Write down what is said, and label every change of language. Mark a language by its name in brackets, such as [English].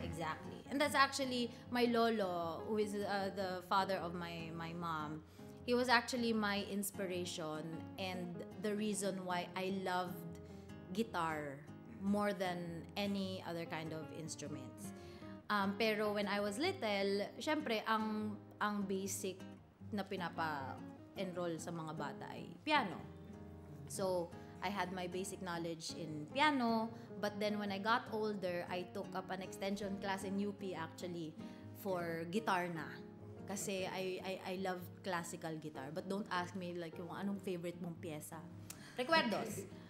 [English] exactly. And that's actually my lolo, who is the father of my mom. He was actually my inspiration and the reason why I loved guitar more than any other kind of instruments. [Filipino] Pero [English] when I was little, [Filipino] syempre, ang basic na pinapa-enroll sa mga bata ay piano. [English] So, I had my basic knowledge in piano, but then when I got older, I took up an extension class in UP actually for guitar na. Kasi I love classical guitar. But don't ask me like [Filipino] yung anong favorite mong pyesa. [English] Recuerdos.